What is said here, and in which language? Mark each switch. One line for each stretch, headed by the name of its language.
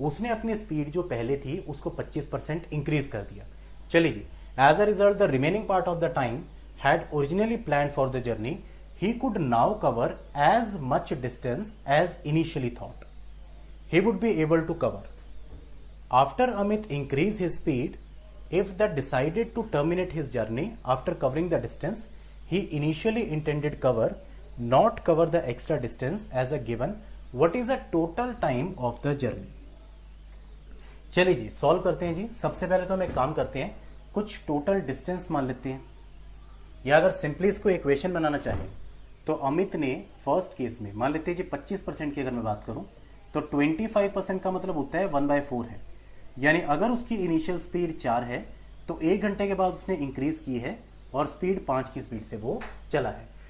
Hindi: उसने अपनी स्पीड जो पहले थी उसको 25% इंक्रीज कर दिया। चलिए जी,
English: As a result the remaining part of the time had originally plan for the journey he could now cover as much distance as initially thought he would be able to cover. After Amit increased his speed, if that decided to terminate his journey after covering the distance he initially intended cover, not cover the extra distance as a given, what is the total time of the journey?
Hindi: चलिए जी, solve करते हैं जी। सबसे पहले तो हम एक काम करते हैं, कुछ टोटल डिस्टेंस मान लेते हैं, या अगर सिंपली इसको इक्वेशन बनाना चाहें तो अमित ने फर्स्ट केस में मान लेते हैं जी 25% की अगर मैं बात करूं तो 25% का मतलब होता है 1/4 है, यानी अगर उसकी इनिशियल स्पीड 4 है तो 1 घंटे के बाद उसने इंक्रीज की है और स्पीड 5 की स्पीड से वो चला है।